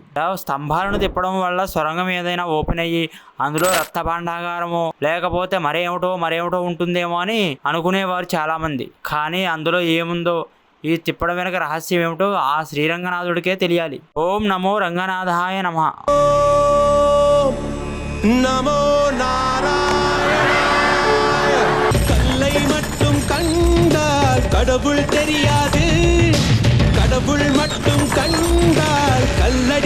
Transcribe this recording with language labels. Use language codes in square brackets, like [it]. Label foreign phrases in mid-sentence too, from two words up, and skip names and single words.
[te] స్తంభాలను తిప్పడం వల్ల సొరంగం ఏదైనా ఓపెన్ అయ్యి అందులో రత్నభాండాగారమో లేకపోతే మరేమిటో ఉంటుందేమో అని అనుకునేవారు చాలామంది. కానీ అందులో ఏముందో, ఈ తిప్పడం వెనక రహస్యం ఏమిటో ఆ శ్రీరంగనాథుడికే తెలియాలి. [sa] ఓం నమో రంగనాథాయ నమః. నమో நாராயணாய. [ta] கல்லை மட்டும் கண்டால் கடவுள் தெரியாது, கடவுள் மட்டும் கண்டால் கல்லடி